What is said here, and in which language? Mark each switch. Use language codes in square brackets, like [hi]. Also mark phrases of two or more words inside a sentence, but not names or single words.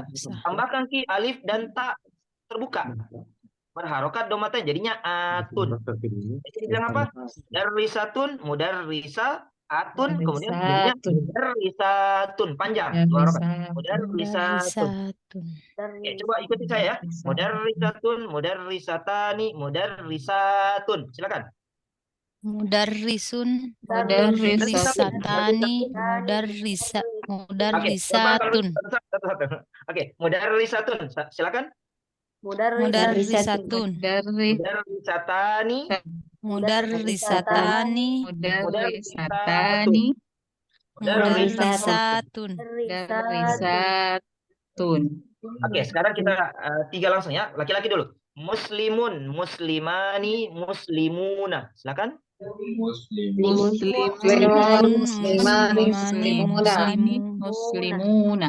[id] Tambahkan ki alif dan tak terbuka. Berharokat domatain jadinya atun. Jadi bilang apa? Mudarrisatun, mudarrisa, atun, kemudian mudarrisatun, panjang. Mudarrisatun. Oke, coba ikuti saya ya. Mudarrisatun, [ar] مدرستان مدرسة. Silakan. مدرس مدرستان مدرسة. [id] Oke, mudarrisatun. Silakan. Mudarrisatun, Mudarrisatani, mudarrisatani, mudarrisatun. Oke, sekarang kita tiga langsung ya. Laki-laki dulu. [ar] مسلم مسلمان مسلمون. [id] Silakan. Muslimuna.